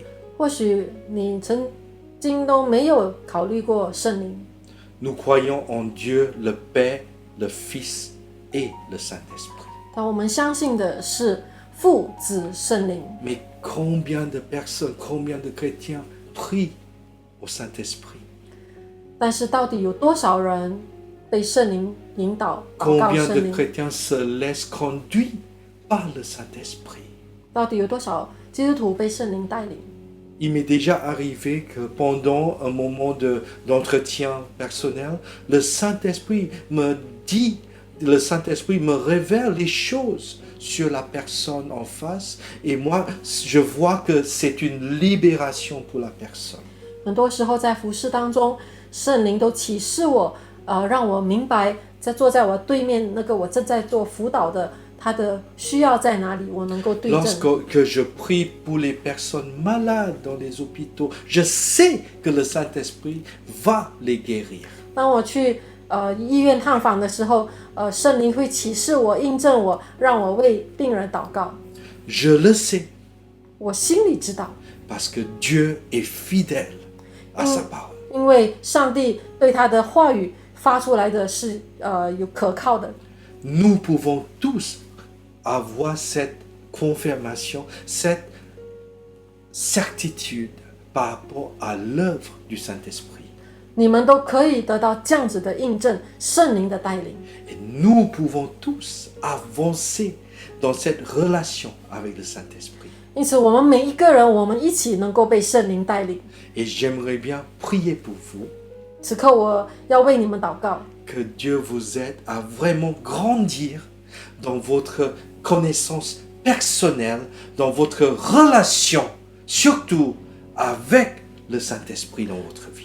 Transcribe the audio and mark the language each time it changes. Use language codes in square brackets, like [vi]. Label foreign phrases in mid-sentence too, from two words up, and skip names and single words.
[zh] 或许你曾经都没有考虑过圣灵。 [fr] Nous croyons en Dieu, le Père, le Fils et le Saint-Esprit. [zh] 但我们相信的是父子圣灵。 [fr] Mais combien de personnes, combien de chrétiens prient au Saint-Esprit? [zh] 但是到底有多少人被圣灵引导祷告 [fr] Combien [zh] 圣 [fr] de [zh] 灵？ [fr] chrétiens se laissent conduire par le Saint-Esprit? [zh] 到底有多少基督徒被圣灵带领？ [fr] Il m'est déjà arrivé que pendant un moment d'entretien personnel, le Saint-Esprit me dit, le Saint-Esprit me révèle les choses sur la personne en face et moi, je vois que c'est une libération pour la personne. [zh] 很多时候在服事当中，圣灵都启示我，让我明白，坐在我对面那个我正在做辅导的，他的需要在哪里，我能够对症。 [fr] Lorsque je prie pour les personnes malades dans les hôpitaux, je sais que le Saint-Esprit va les guérir. [zh] 当我去医院探访的时候，圣灵会启示我、印证我，让我为病人祷告。 [fr] Je le sais [zh] 我心里知道， [fr] parce que Dieu est fidèle à sa parole. [zh] 因为上帝对他的话语发出来的是有可靠的。 [fr] Nous pouvons tous avoir cette confirmation, cette certitude par rapport à l'œuvre du Saint-Esprit. [zh] 你们都可以得到这样子的印证，圣灵的带领。 [fr] Et nous pouvons tous avancer dans cette relation avec le Saint-Esprit. [zh] 因此，我们每一个人，我们一起能够被圣灵带领。 [fr] Et j'aimerais bien prier pour vous, [zh] 此刻，我要为你们祷告， [fr] que Dieu vous aide à vraiment grandir dans votre connaissance personnelle, dans votre relation, surtout avec le Saint-Esprit dans votre vie.